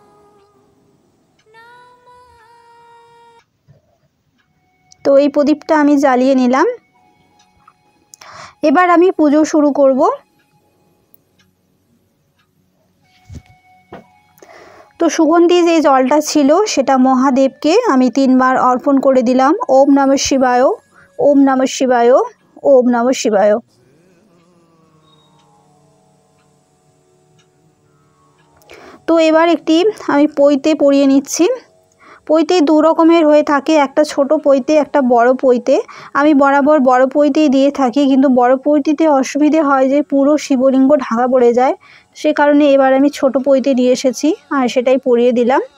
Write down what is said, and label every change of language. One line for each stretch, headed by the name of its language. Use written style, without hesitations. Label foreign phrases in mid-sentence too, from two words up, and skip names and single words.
Bangla: তো এই প্রদীপটা আমি জ্বালিয়ে নিলাম। এবার আমি পুজো শুরু করব। তো সুগন্ধি যে জলটা ছিল সেটা মহাদেবকে আমি 3 বার অর্পণ করে দিলাম।
Sanskrit: ওম নমঃ শিবায়, ওম নমঃ শিবায়, ওম নমঃ শিবায়।
Bangla: তো এবার একটি আমি পৈতে পরিয়ে নিচ্ছি। পৈতে 2 রকমের হয়ে থাকে, একটা ছোট পৈতে, একটা বড় পৈতে। আমি বরাবর বড় পৈতেই দিয়ে থাকি, কিন্তু বড় পৈতেতে অসুবিধে হয় যে পুরো শিবলিঙ্গ ঢাকা পড়ে যায়, সে কারণে এবার আমি ছোট পৈতে নিয়ে এসেছি আর সেটাই পরিয়ে দিলাম।